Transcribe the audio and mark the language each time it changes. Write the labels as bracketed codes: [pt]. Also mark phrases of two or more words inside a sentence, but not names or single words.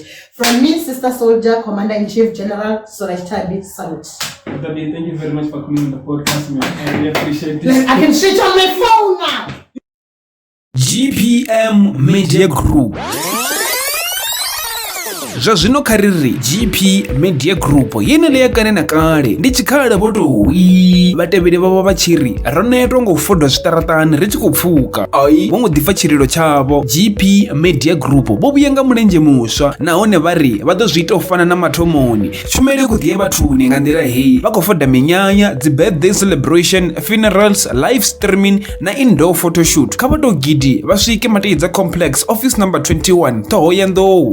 [en] From me, Sister Soldier, Commander-in-Chief General Soraj Tabi, salute. Thank you very much for coming on the podcast, man. I really appreciate this. I can switch on my phone now. GPM Media Group. [ve] zwa zwino kha riri GP Media Group yeneyo kane na kale ndi tshikhala vho towi vhatevheli vhavho vha tshiri ro netwa nga u fodwa zwiṱaraṱani ri tshi khou pfuka ai vho ngo ḓi pfa tshililo tshavho. GP Media Group vho vhuya nga mulenzhe muswa nahone vha ri vha ḓo zwi ita u fana na mathomoni. Tshumelo i khou ḓi ye vhathuni nga nḓila heyi vha khou foda minyanya, dzi [en] birthday celebration, funerals, live streaming [ve] na [en] indoor photoshoot. [ve] Kha vha tou gidi vha swike Matidza Complex [en] office number [ve] 21 Thohoyandou.